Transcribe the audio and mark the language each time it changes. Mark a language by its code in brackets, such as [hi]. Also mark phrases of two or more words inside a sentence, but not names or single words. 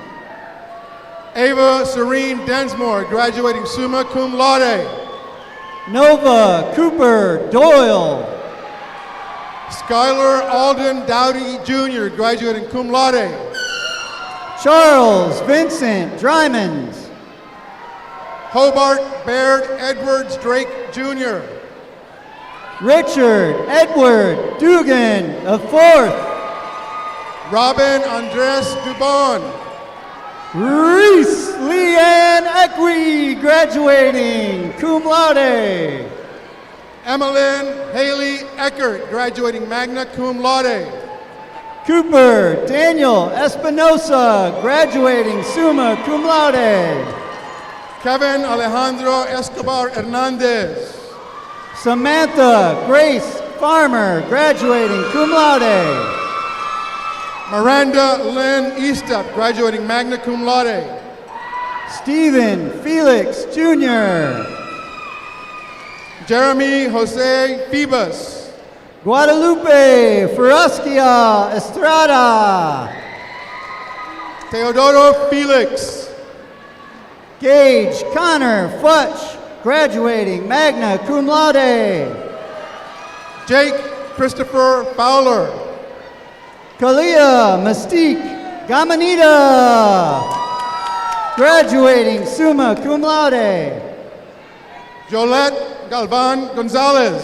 [en] Ava Serene Densmore, graduating [la] summa cum laude. [en] Nova, Cooper, Doyle. Skylar Alden Dowdy Jr., graduating [la] cum laude. [en] Charles, Vincent, Drymond. Hobart Baird Edwards Drake Jr. Richard, Edward, Dugan, of 4th. Robin Andres Dubon. Reese Leanne Equi, graduating [la] cum laude. [en] Emmeline Haley Eckert, graduating [la] magna cum laude. [en] Cooper Daniel Espinosa, graduating [la] summa cum laude. [en] Kevin Alejandro Escobar Hernandez. Samantha Grace Farmer, graduating [la] cum laude. [en] Miranda Lynn Eastup, graduating [la] magna cum laude. [en] Stephen Felix Jr. Jeremy Jose Phoebus. Guadalupe Ferrasquia Estrada. Teodoro Felix. Gage Connor Futch, graduating [la] magna cum laude. [en] Jake Christopher Fowler. Kalia Mystique Gamanita, graduating [la] summa cum laude. [en] Jolette Galvan Gonzalez.